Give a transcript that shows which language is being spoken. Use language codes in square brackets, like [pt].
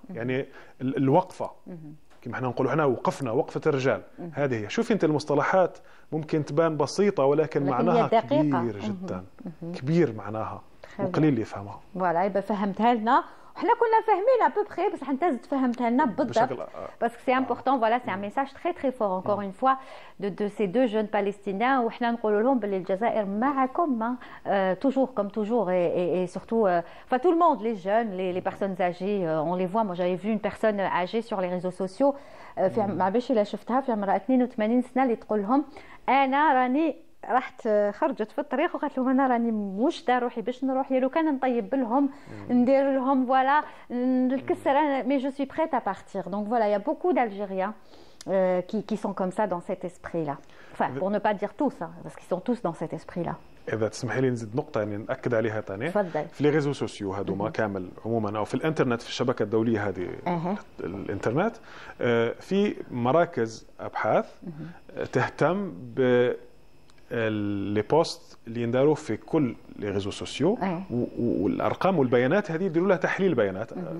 [ar] يعني الوقفه كما احنا نقول احنا وقفنا وقفه الرجال. هذه هي. شوفي انت المصطلحات ممكن تبان بسيطه ولكن معناها كبير جدا. كبير معناها وقليل اللي يفهمها. فوالا يبقى فهمتها لنا. احنا كنا فاهمين [fr] à peu près [ar] بس حنت تفهمتها لنا بالضبط. [fr] parce que c'est important. Voilà, c'est un message très très fort encore une fois de ces deux jeunes palestiniens. [ar] وحنا نقولوا لهم باللي الجزائر معكم [fr] toujours comme toujours et surtout enfin tout le monde, les jeunes, les personnes âgées, on les voit. Moi j'avais vu une personne âgée sur les réseaux sociaux [ar] في ما باش الا شفتها في عمرها 82 سنه اللي تقول لهم انا راني رحت خرجت في الطريق وقالت لهم انا راني مشتى روحي باش نروح لو كان نطيب لهم ندير لهم فوالا الكسر مي جو سوي بريت ا بارتير. دونك فوالا [fr] il y a beaucoup d'Algériens qui sont comme ça dans cet esprit là. Enfin pour ne pas dire tous parce qu'ils sont tous dans cet esprit là. [ar] إذا تسمحي لي نزيد نقطة يعني نأكد عليها ثاني. تفضل. في لي ريزو سوسيو هذوما كامل عموما أو في الإنترنت، في الشبكة الدولية هذه الإنترنت، في مراكز أبحاث تهتم ب لي بوست اللي ينداروا في كل لي ريزو سوسيو والارقام والبيانات هذه يديروا لها تحليل بيانات.